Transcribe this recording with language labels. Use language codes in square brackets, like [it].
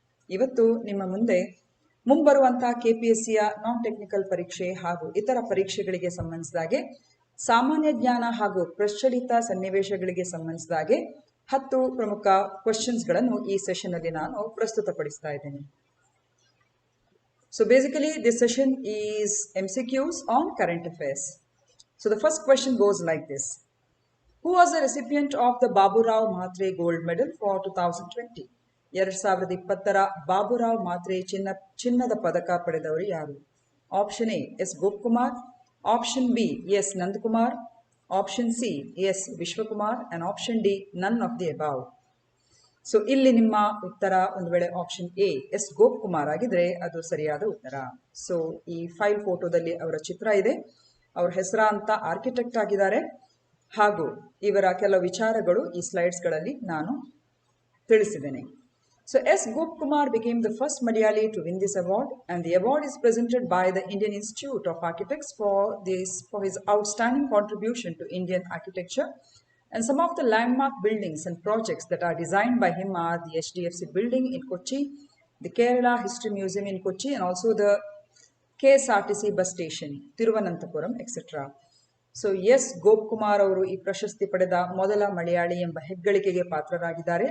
[kn] ಇವತ್ತು ನಿಮ್ಮ ಮುಂದೆ ಮುಂಬರುವಂತಹ ಕೆಪಿಎಸ್ಸಿಯ ನಾನ್ ಟೆಕ್ನಿಕಲ್ ಪರೀಕ್ಷೆ ಹಾಗೂ ಇತರ ಪರೀಕ್ಷೆಗಳಿಗೆ ಸಂಬಂಧಿಸಿದಾಗೆ ಸಾಮಾನ್ಯ ಜ್ಞಾನ ಹಾಗೂ ಪ್ರಚಲಿತ ಸನ್ನಿವೇಶಗಳಿಗೆ ಸಂಬಂಧಿಸಿದಾಗೆ 10 ಪ್ರಮುಖ ಕ್ವೆಶ್ಚನ್ಸ್ಗಳನ್ನು ಈ ಸೆಷನ್ ಅಲ್ಲಿ ನಾನು ಪ್ರಸ್ತುತಪಡಿಸ್ತಾ ಇದ್ದೇನೆ. [en] So basically this session is MCQs on current affairs. So the first question goes like this. Who was the recipient of the Baburao Mhatre Gold Medal for 2020? [kn] 2020ರ Baburao ಮಾತ್ರೆ ಚಿನ್ನದ ಪದಕ ಪಡೆದವರು ಯಾರು? [en] Option A S Gopakumar, option B S Nandakumar, option C S Vishwakumar and option D none of the above. [kn] So ಇಲ್ಲಿ ನಿಮ್ಮ ಉತ್ತರ ಒಂದು ವೇಳೆ ಆಪ್ಷನ್ ಎ ಎಸ್ ಗೋಪಕುಮಾರ್ ಆಗಿದ್ರೆ ಅದು ಸರಿಯಾದ ಉತ್ತರ. ಸೊ ಈ ಫೈಲ್ ಫೋಟೋದಲ್ಲಿ ಅವರ ಚಿತ್ರ ಇದೆ. ಅವ್ರ ಹೆಸರ ಅಂತ ಆರ್ಕಿಟೆಕ್ಟ್ ಆಗಿದ್ದಾರೆ ಹಾಗೂ ಇವರ ಕೆಲವು ವಿಚಾರಗಳು ಈ ಸ್ಲೈಡ್ಸ್ಗಳಲ್ಲಿ ನಾನು ತಿಳಿಸಿದ್ದೇನೆ. [en] So S. Gopkumar became the first Malayali to win this award, and the award is presented by the Indian Institute of Architects for his outstanding contribution to Indian architecture. And some of the landmark buildings and projects that are designed by him are the HDFC building in Kochi, the Kerala History Museum in Kochi, and also the KSRTC bus station, Thiruvananthapuram, etc. [kn] So S Gopakumar ಅವರು ಈ ಪ್ರಶಸ್ತಿ ಪಡೆದ ಮೊದಲ ಮಲಯಾಳಿ ಎಂಬ ಹೆಗ್ಗಳಿಕೆಗೆ ಪಾತ್ರರಾಗಿದ್ದಾರೆ.